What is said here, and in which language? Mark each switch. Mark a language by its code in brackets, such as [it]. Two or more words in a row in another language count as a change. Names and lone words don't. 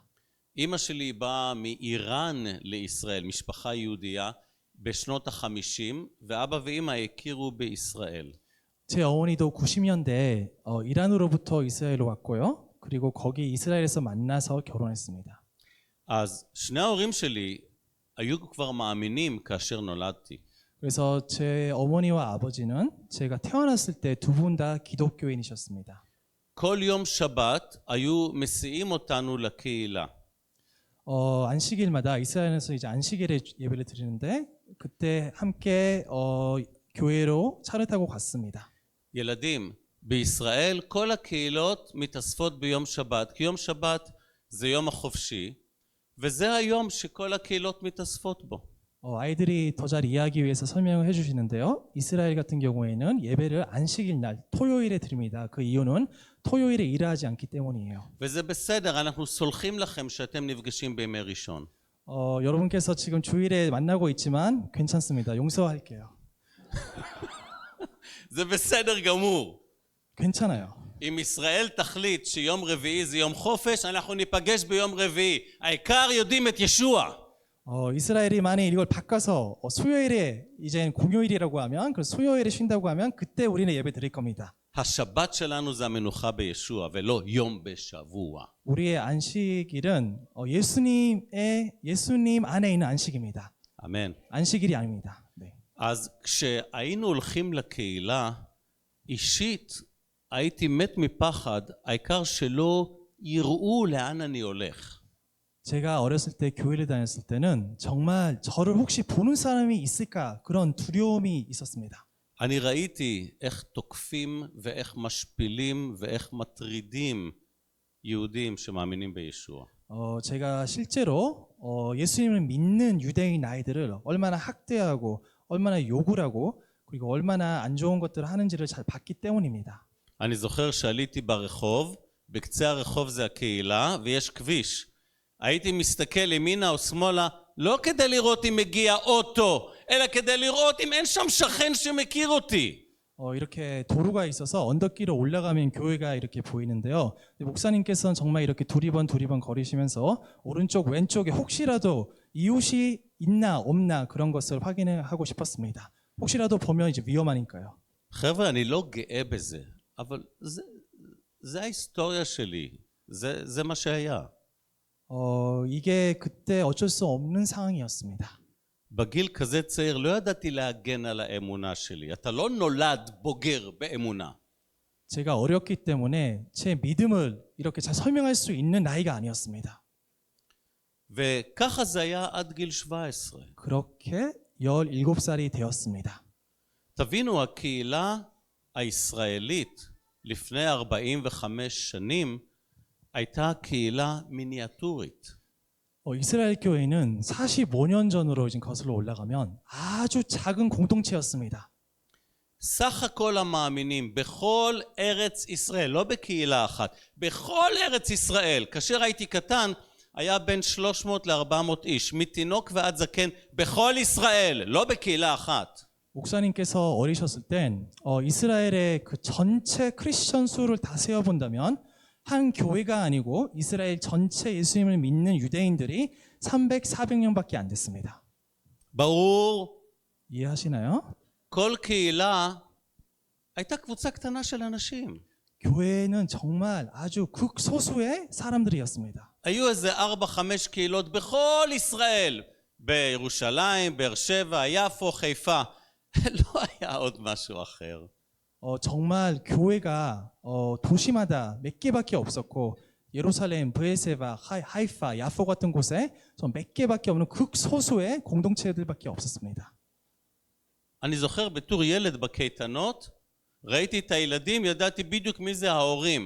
[he] אמא שלי באה מאיראן לישראל, משפחה יהודייה, בשנות ה-50, ואבא ואמא הכירו בישראל. [ko] 제 어머니도 90년대 이란으로부터 이스라엘로 왔고요. 그리고 거기 이스라엘에서 만나서 결혼했습니다. [he] אז שני ההורים שלי היו כבר מאמינים כאשר נולדתי. [ko] 그래서 제 어머니와 아버지는 제가 태어났을 때 두 분 다 기독교인이셨습니다. [he] כל יום שבת היו מסיעים אותנו לקהילה. [ko] 안식일마다 이스라엘에서 이제 안식일에 예배를 드리는데 그때 함께 교회로 차를 타고 갔습니다. [he] ילדים, בישראל כל הקהילות מתאספות ביום שבת, כי יום שבת זה יום החופשי, וזה היום שכל הקהילות מתאספות בו. [ko] 아이들이 더 잘 이해하기 위해서 설명을 해주시는데요. 이스라엘 같은 경우에는 예배를 안식일 날 토요일에 드립니다. 그 이유는 토요일에 일하지 않기 때문이에요. [he] וזה בסדר, אנחנו סולחים לכם שאתם נפגשים בימי ראשון. [ko] 여러분께서 지금 주일에 만나고 있지만 괜찮습니다. 용서할게요. [he] זה בסדר גמור. [ko] 괜찮아요. [he] אם ישראל תחליט שיום רביעי זה יום חופש, אנחנו ניפגש ביום רביעי. העיקר יודעים את ישוע. [ko] 이스라엘이 만약 이걸 바꿔서 수요일에 이제 공휴일이라고 하면 그 수요일에 쉰다고 하면 그때 우리는 예배 드릴 겁니다. [he] השבת שלנו זה המנוחה בישוע ולא יום בשבוע. [ko] 우리의 안식일은 예수님 안에 있는 안식입니다. [he] אמן. [ko] 안식일이 아닙니다. 네. [he] אז כשהיינו הולכים לקהילה, אישית הייתי מת מפחד, העיקר שלא יראו לאן אני הולך. [ko] 제가 어렸을 때 교회를 다녔을 때는 정말 저를 혹시 보는 사람이 있을까 그런 두려움이 있었습니다. [he] אני ראיתי איך תוקפים ואיך משפילים ואיך מטרידים יהודים שמאמינים בישוע. [ko] 제가 실제로 예수님을 믿는 유대인 아이들을 얼마나 학대하고 얼마나 욕을 하고 그리고 얼마나 안 좋은 것들을 하는지를 잘 봤기 때문입니다. [he] אני זוכר שעליתי ברחוב, בקצה הרחוב זה הקהילה ויש כביש. הייתי מסתכל ימינה או שמאלה לא כדי לראות אם מגיע אוטו, אלא כדי לראות אם אין שם שכן שמכיר אותי. [ko] 이렇게 도로가 있어서 언덕길을 올라가면 교회가 이렇게 보이는데요. 목사님께서는 정말 이렇게 두리번 거리시면서 오른쪽 왼쪽에 혹시라도 이웃이 있나 없나 그런 것을 확인하고 싶었습니다. 혹시라도 보면 이제 위험하니까요. [he] חבר'ה, אני לא גאה בזה, אבל זה ההיסטוריה שלי, זה מה שהיה. [ko] 이게 그때 어쩔 수 없는 상황이었습니다. [he] בגיל כזה צעיר לא ידעתי להגן על האמונה שלי. אתה לא נולד בוגר באמונה. [ko] 제가 어렸기 때문에 제 믿음을 이렇게 잘 설명할 수 있는 나이가 아니었습니다. [he] וככה זה היה עד גיל 17. [ko] 그렇게 17살이 되었습니다. [he] תבינו, הקהילה הישראלית לפני 45 שנים הייתה קהילה מיניאטורית. [ko] 이스라엘 교회는 45년 전으로 지금 거슬러 올라가면 아주 작은 공동체였습니다. [he] סך הכל המאמינים בכל ארץ ישראל, לא בקהילה אחת, בכל ארץ ישראל, כאשר הייתי קטן, היה בין 300 ל-400 איש, מתינוק ועד זקן, בכל ישראל, לא בקהילה אחת. [ko] 목사님께서 어리셨을 땐 이스라엘의 그 전체 크리스천 수를 다 세어본다면 한 교회가 아니고 이스라엘 전체 예수님을 믿는 유대인들이 300, 400명밖에 안 됐습니다. [he] ברור. [ko] 이해하시나요? [he] כל קהילה הייתה קבוצה קטנה של אנשים. [ko] 교회는 정말 아주 극소수의 사람들이었습니다. [he] היו איזה 4-5 קהילות בכל ישראל, בירושלים, באר שבע, יפו, חיפה. לא היה עוד משהו אחר. [ko] 정말 교회가 도시마다 몇 개밖에 없었고 예루살렘, 브에세바, 하이파, 야포 같은 곳에 몇 개밖에 없는 극소수의 공동체들밖에 없었습니다. [he] אני זוכר בתור ילד בקייטנות, ראיתי את הילדים, ידעתי בדיוק מי זה ההורים.